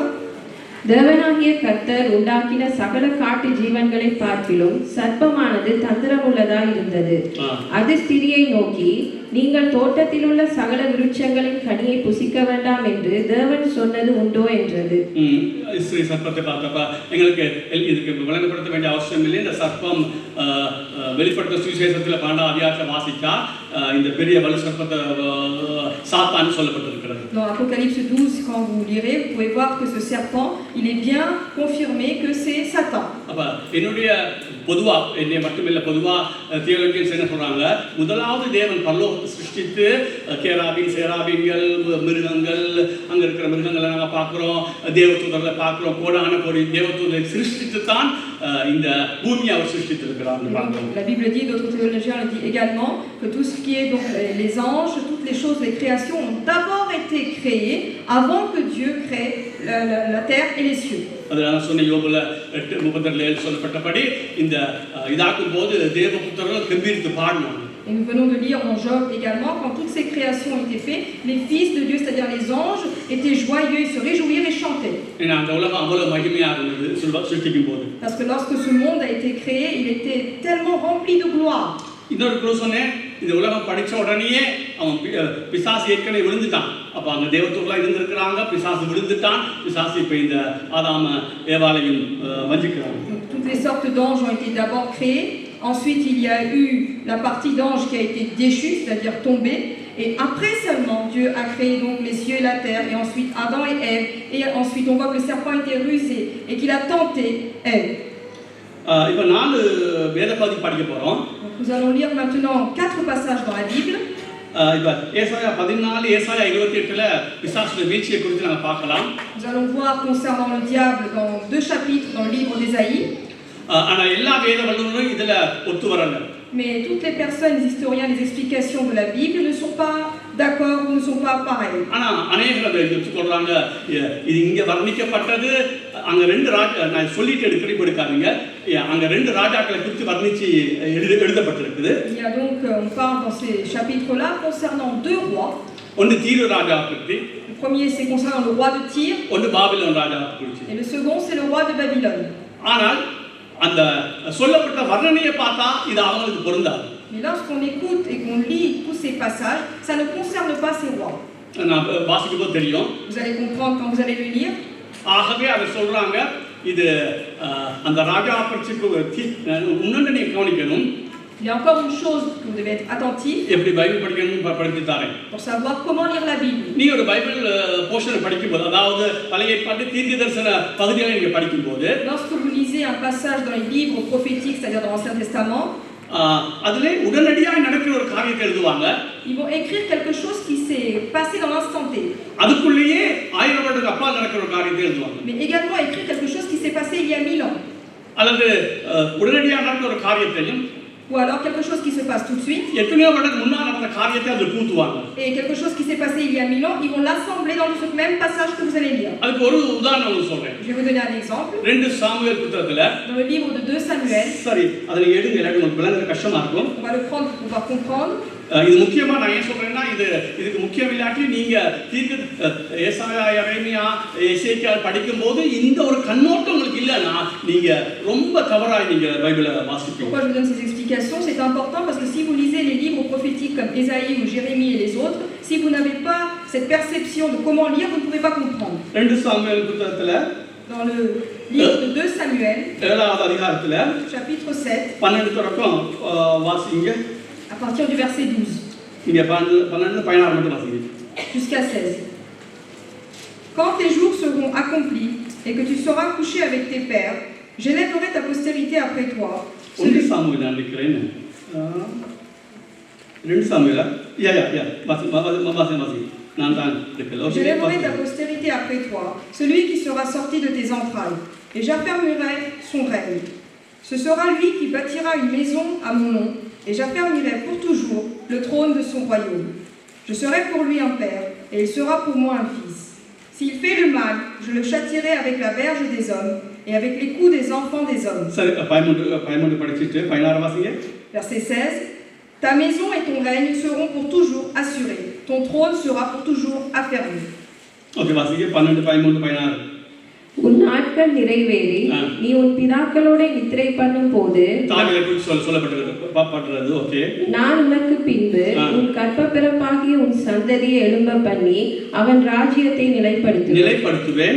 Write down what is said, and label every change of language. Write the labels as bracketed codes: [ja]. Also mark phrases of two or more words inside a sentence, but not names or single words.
[ta] தேவனாகிய கர்த்தர் உண்டாக்கின சகல காட்டு ஜீவன்களை பார்க்கிலும் சர்ப்பமானது தந்திரமுள்ளதாய் இருந்தது. அது ஸ்திரியை நோக்கி, நீங்கள் தோட்டத்தில் உள்ள சகல விருட்சங்களின் கனியை புசிக்க வேண்டாம் என்று தேவன் சொன்னது உண்டோ என்றது. ஸ்ரீ சர்ப்பத்தை பார்த்தப்ப எங்களுக்கு இதுக்கு விளங்கப்படுத்த வேண்டிய அவசியம் இல்லை. இந்த சர்ப்பம் வெளிப்படுத்த சுவிசேஷத்தில் 12ஆம் அதிகாரத்தில் வாசிச்சா இந்த பெரிய வலு சர்ப்பத்தை சாத்தான் சொல்லப்பட்டிருக்கிறது. [fr] Dans Apocalypse 12, quand vous lirez, vous pouvez voir que ce serpent, il est bien confirmé que c'est Satan. [ta] அப்ப என்னுடைய பொதுவா என்னை மட்டுமில்லை, பொதுவா தியோலஜியன்ஸ் என்ன சொல்றாங்க, முதலாவது தேவன் பரலோகத்தை சிருஷ்டித்து கேராபின் சேராபின்கள் மிருகங்கள் அங்க இருக்கிற மிருகங்களை நாங்கள் பார்க்கிறோம், தேவதூதர்களை பார்க்கிறோம், கோடான கோடி தேவதூதரை சிருஷ்டித்து தான் இந்த பூமியை அவர் சிருஷ்டித்திருக்கிறார். [fr] La Bible dit, d'autres théologiens le disent également, que tout ce qui est donc les anges, toutes les choses, les créations ont d'abord été créées avant que Dieu crée la terre et les cieux. [ta] அதனால சொன்ன யோபுல 8:32 சொல்லப்பட்டபடி இந்த இதாக்கும் போது தேவபுத்திரர்கள் கம்பீரித்து பாடினாங்க. [fr] Et nous venons de lire dans Job également, quand toutes ces créations ont été faites, les fils de Dieu, c'est-à-dire les anges, étaient joyeux, ils se réjouirent et chantaient. Parce que lorsque ce monde a été créé, il était tellement rempli de gloire. [ta] இன்னொரு க்ளூ சொன்னேன், இந்த உலகம் படிச்ச உடனேயே அவன் பிசாசு ஏற்கனவே விழுந்துட்டான். அப்ப அங்க தேவதூதர்களா இருந்திருக்கிறாங்க, பிசாசு விழுந்துட்டான், பிசாசு இப்ப இந்த ஆதாம ஏவாளையும் வஞ்சிக்கிறாங்க. [fr] Toutes les sortes d'anges ont été d'abord créés. Ensuite, il y a eu la partie d'ange qui a été déchue, c'est-à-dire tombée. Et après seulement, Dieu a créé donc les cieux et la terre. Et ensuite, Adam et Ève. Et ensuite, on voit que le serpent était rusé et qu'il a tenté Ève. [ta] இப்போ 4 வேத பகுதி படிக்க போறோம். [fr] Nous allons lire maintenant 4 passages dans la Bible. [ta] இப்போ ஏசாயா 14, ஏசாயா 28ல பிசாசுடைய வீழ்ச்சியை குறித்து நாம பார்க்கலாம். [fr] Nous allons voir concernant le diable dans 2 chapitres dans le livre d'Ésaïe. [ta] ஆனா எல்லா வேத வல்லுநரும் இதுல ஒத்து வரல. [fr] Mais toutes les personnes, les historiens, les explications de la Bible ne sont pas d'accord ou ne sont pas pareilles. [ta] ஆனா अनेகர் எடுத்து சொல்றாங்க, இது இங்க வர்ணிக்கப்பட்டது அங்க 2 ராஜா, நான் சொல்லிட்டு எடுக்காதீங்க, அங்க 2 ராஜாக்களை குறித்து வர்ணிச்சு எழுதப்பட்டிருக்குது. [fr] Il y a donc, on parle dans ces chapitres-là concernant 2 rois. [ta] ஒன்னு தீரு ராஜா பற்றி. [fr] Le premier c'est concernant le roi de Tyr. [ta] ஒன்னு பாபிலோன் ராஜா பற்றி. [fr] Et le second c'est le roi de Babylone. [ta] ஆனால் அந்த சொல்லப்பட்ட வர்ணனையை பார்த்தா இது அவங்களுக்கு பொருந்தாது. [fr] Mais lorsqu'on écoute et qu'on lit tous ces passages, ça ne concerne pas ces rois. [ta] நான் வாசிக்கும்போது தெரியும். [fr] Vous allez comprendre quand vous allez le lire. [ta] ஆகவே அதை சொல்றாங்க, இது அந்த ராஜா பற்றி முன்னாடி நீங்க கவனிக்கணும். [fr] Il y a encore une chose que vous devez être attentif. [ta] எப்படி பைபிள் படிக்கணும்னு படித்து தரேன். [fr] Pour savoir comment lire la Bible. [ta] நீ ஒரு [en] Bible portion [ta] படிக்கும்போது, அதாவது பழைய ஏற்பாட்டு தீர்க்கதரிசன பகுதிகளை நீங்க படிக்கும்போது, [fr] lorsque vous lisez un passage dans les livres prophétiques, c'est-à-dire dans l'Ancien Testament, [ta] அதிலே உடனடியாக நடக்கிற ஒரு காரியத்தை எழுதுவாங்க. [fr] Ils vont écrire quelque chose qui s'est passé dans l'instant T. [ta] அதுக்குள்ளேயே 1000 வருடத்துக்கு அப்பால் நடக்கிற ஒரு காரியத்தை எழுதுவாங்க. [fr] Mais également écrire quelque chose qui s'est passé il y a 1000 ans. [ta] அல்லது உடனடியாக நடக்கிற ஒரு காரியத்தையும், [fr] ou alors quelque chose qui se passe tout de suite. [ta] எத்தனையோ வருடத்துக்கு முன்னாடி நடந்த காரியத்தை அது பூத்துவாங்க. [fr] Et quelque chose qui s'est passé il y a 1000 ans, ils vont l'assembler dans ce même passage que vous allez lire. [ta] அதுக்கு ஒரு உதாரணம் சொல்றேன். [fr] Je vais vous donner un exemple. [ta] 2 சாமுவேல் புத்தகத்துல, [fr] dans le livre de 2 Samuel. [ta] சரி, அதை எடுங்க, எனக்கு உங்களுக்கு விளங்குறது கஷ்டமா இருக்கும். [fr] On va le prendre pour pouvoir comprendre. [ta] இது முக்கியமா நான் ஏன் சொல்றேன்னா, இதுக்கு முக்கியம் இல்லாட்டி நீங்க ஏசாயா, எரேமியா, எசேக்கியால் படிக்கும்போது இந்த ஒரு கண்ணோட்டம் உங்களுக்கு இல்லைன்னா நீங்க ரொம்ப தவறாய் நீங்க பைபிளை வாசிப்பீங்க. [fr] Pourquoi je vous donne ces explications? C'est important parce que si vous lisez les livres prophétiques comme Ésaïe ou Jérémie et les autres, si vous n'avez pas cette perception de comment lire, vous ne pouvez pas comprendre. [ta] 2 சாமுவேல் புத்தகத்துல, [fr] dans le livre de 2 Samuel, [ta] 7வது அதிகாரத்துல, [fr] chapitre 7, [ta] 12 தொடக்கம் வாசிங்க. [fr] à partir du verset 12. [ta] இங்க 12 16 மட்டும் வாசிங்க. [fr] Jusqu'à 16. Quand tes jours seront accomplis et que tu seras couché avec tes pères, j'élèverai ta postérité après toi. [ta] 2 சாமுவேல் நான் நிக்கிறேன். 2 சாமுவேல், வாசி. [fr] J'élèverai ta postérité après toi, celui qui sera sorti de tes entrailles, et j'affermirai son règne. Ce sera lui qui bâtira une maison à mon nom, et j'affermirai pour toujours le trône de son royaume. Je serai pour lui un père, et il sera pour moi un fils. S'il fait le mal, je le châtierai avec la verge des hommes et avec les coups des enfants des hommes. [ta] சரி 13 படிச்சிட்டு 16 வாசிங்க. [fr] Verset 16. Ta maison et ton règne seront pour toujours assurés. Ton trône sera pour toujours affermi. [ta] ஓகே வாசிங்க 12 13 16. உன் நாட்கள் நிறைவேறி நீ உன் பிதாக்களோட நித்திரை பண்ணும் போது தாவீதை குறித்து சொல்லப்பட்டிருக்கிறது. ஓகே. நான் உனக்கு பின்பு உன் கற்ப பிறப்பாகிய உன் சந்ததியை எழும்ப பண்ணி அவன் ராஜ்யத்தை நிலைப்படுத்துவேன்.